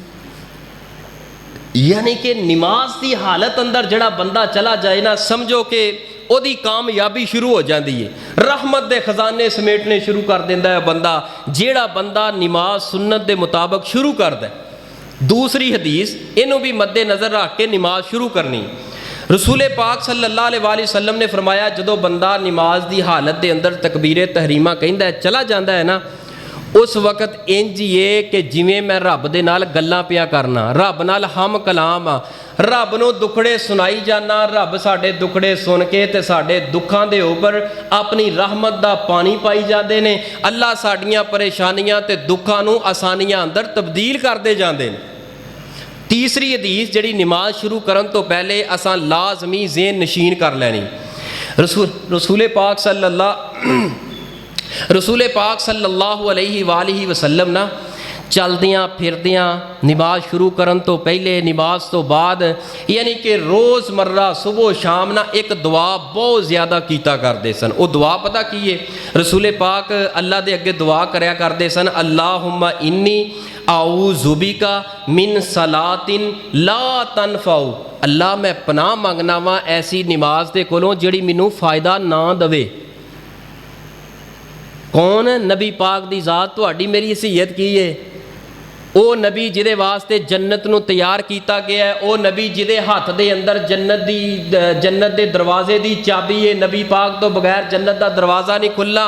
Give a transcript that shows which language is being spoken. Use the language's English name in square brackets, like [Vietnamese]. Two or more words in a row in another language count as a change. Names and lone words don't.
[Punjabi] یعنی کہ نماز کی حالت اندر جڑا بندہ چلا جائے نا، سمجھو کہ اودی کامیابی شروع ہو جاتی ہے، رحمت دے خزانے سمیٹنے شروع کر دیندا ہے بندہ، جیڑا بندہ نماز سنت دے مطابق شروع کردا ہے. دوسری حدیث اینوں بھی مدِ نظر رکھ کے نماز شروع کرنی. رسولِ پاک [Arabic] صلی اللہ علیہ وسلم [Punjabi] نے فرمایا، جدوں بندہ نماز کی حالت کے اندر تکبیرِ تحریمہ کہندا ہے چلا جاتا ہے نا، اس وقت اینج ہی ہے کہ جیویں میں رب دے نال گلاں پیا کرنا، رب نال ہم کلام آ، رب نوں دکھڑے سنائی جانا، رب ساڈے دکھڑے سن کے تے ساڈے دکھاں دے اُپر اپنی رحمت دا پانی پائی جاتے نے، اللہ ساڈیاں پریشانیاں تے دکھاں نوں آسانیاں اندر تبدیل کرتے جاتے ہیں. تیسری حدیث جیہڑی نماز شروع کرن توں پہلے اساں لازمی ذہن نشین کر لینی. رسولِ پاک [Arabic] صلی اللہ علیہ وسلم [Punjabi] نا چلدیاں پھردیاں نماز شروع کرن توں پہلے، نماز توں بعد، یعنی کہ روزمرہ صبح شام نا اک دعا بہت زیادہ کیتا کرتے سن. وہ دعا پتا کی ہے؟ رسولِ پاک اللہ دے اگے دعا کریا کرتے سن, [Arabic] اللهم إني أعوذ بك من صلاة لا تنفع, [Punjabi] اللہ میں پناہ منگنا واں ایسی نماز دے کولوں جیہڑی مینوں فائدہ نہ دوے. کون? نبی پاک دی ذات تہاڈی میری حیثیت کی ہے؟ او نبی جیدے واسطے جنت نوں تیار کیتا گیا ہے، او نبی جیدے ہتھ دے اندر جنت دے دروازے دی چابی ہے، نبی پاک توں بغیر جنت دا دروازہ نہیں کھلنا.